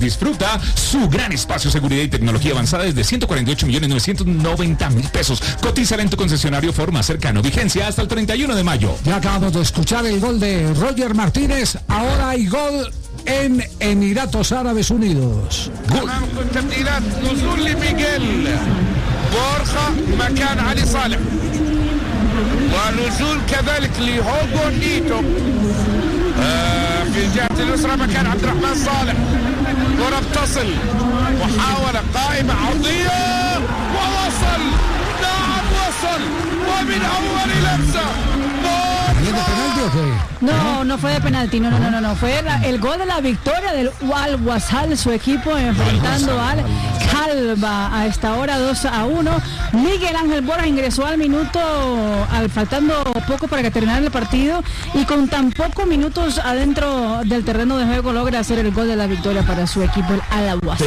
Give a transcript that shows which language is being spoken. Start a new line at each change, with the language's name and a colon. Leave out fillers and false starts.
Spanish: Disfruta su gran espacio, seguridad y tecnología avanzada desde 148.990.000 pesos. Cotízala en tu concesionario Ford más cercano. Vigencia hasta el 31 de mayo. Ya acabamos de escuchar el gol de Roger Martínez. Ahora hay gol en Emiratos Árabes Unidos. Gol.
Arabic: نزول لميغيل بورخا مكان علي صالح ونزول كذلك لهوغو نيتو في الجهة اليسرى مكان عبد الرحمن صالح كرة بتصل محاولة قائمة عرضية ووصل نعم وصل ومن أول لمسة.
Spanish: ¿De penalti o qué? No, no fue de penalti, no. Fue el gol de la victoria del Al-Wasal, su equipo enfrentando al Calva a esta hora 2-1. Miguel Ángel Borja ingresó al minuto, al faltando poco para que terminara el partido, y con tan pocos minutos adentro del terreno de juego logra hacer el gol de la victoria para su equipo, el Al-Wasal.